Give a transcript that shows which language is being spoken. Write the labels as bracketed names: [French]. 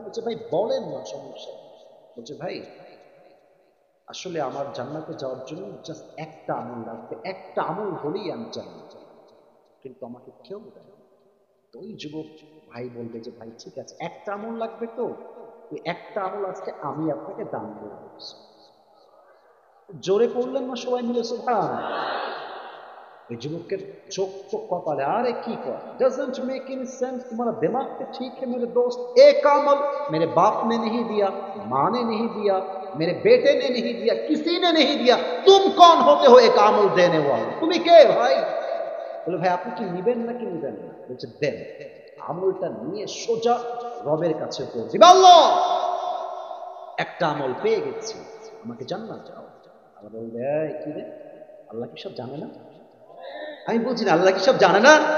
[Bangla] বলছে ভাই বলেন না, সমস্যা। বলছে ভাই আসলে আমার জান্নাতে যাওয়ার জন্য জাস্ট একটা আমল লাগবে, একটা আমল হলেই আমি জান্নাতে যাব, কিন্তু আমাকে কেউ দেয় না। তো ওই যুবক ভাই বলবে যে ভাই ঠিক আছে, একটা আমল লাগবে তো, ওই একটা আমল আজকে আমি আপনাকে দান করে দিচ্ছি। জোরে পড়লেন না সবাই মিলে সুবহানাল্লাহ? ওই যুবকের চোখ কপালে, আরে কি কর, [English] doesn't make any sense, [Hindi] तुम्हारा दिमाग तो ठीक है मेरे दोस्त, एक अमल मेरे बाप ने नहीं दिया, माँ ने नहीं दिया, मेरे बेटे ने नहीं दिया, किसी ने नहीं दिया, तुम कौन होते हो एक अमल देने वाले? तुम्हें [Bangla] কে ভাই? বলে ভাই আপনি কি নিবেন নাকি নিবেন না? বলছে দেন। আমলটা নিয়ে সোজা রবের কাছে পৌঁছে দিবে, আল্লাহ একটা আমল পেয়ে গেছি, আমাকে জান্নাত দাও। আল্লাহ বলবে এই কি রে, আল্লাহ কি সব জানে না? আমি বলছি না আল্লাহ কি সব জানে না?